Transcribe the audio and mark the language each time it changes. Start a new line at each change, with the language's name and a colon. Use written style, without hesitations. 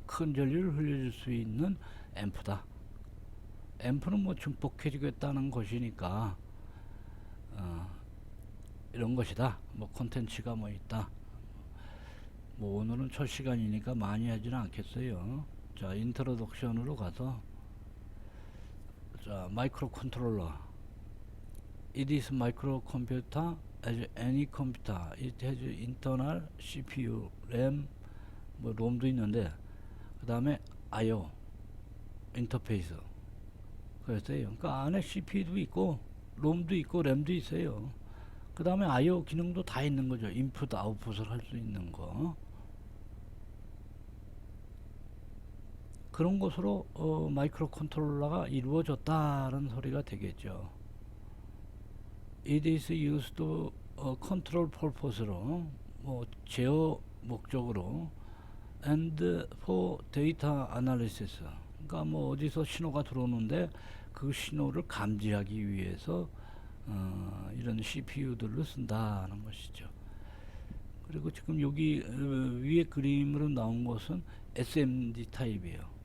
Korean: 큰 전류를 흘려줄 수 있는 앰프다. 앰프는 뭐 증폭해주겠다는 것이니까 이런 것이다. 뭐 콘텐츠가 뭐 있다. 뭐 오늘은 첫 시간이니까 많이 하지는 않겠어요. 자, 인트로덕션으로 가서, 자, 마이크로 컨트롤러.
English: It is microcomputer as any computer. It has internal CPU, RAM,
Korean: 뭐 롬도 있는데, 그 다음에 I/O 인터페이스. 그랬어요. 그러니까 안에 CPU도 있고, 롬도 있고, 램도 있어요. 그 다음에 I/O 기능도 다 있는 거죠. 인풋, 아웃풋을 할 수 있는 거. 그런 것으로 마이크로 컨트롤러가 이루어졌다는 소리가 되겠죠.
English: It is used control purpose로,
Korean: 뭐 제어 목적으로,
English: and for data analysis.
Korean: 그러니까 뭐 어디서 신호가 들어오는데 그 신호를 감지하기 위해서 이런 CPU들을 쓴다는 것이죠. 그리고 지금 여기 위에 그림으로 나온 것은 SMD 타입이에요.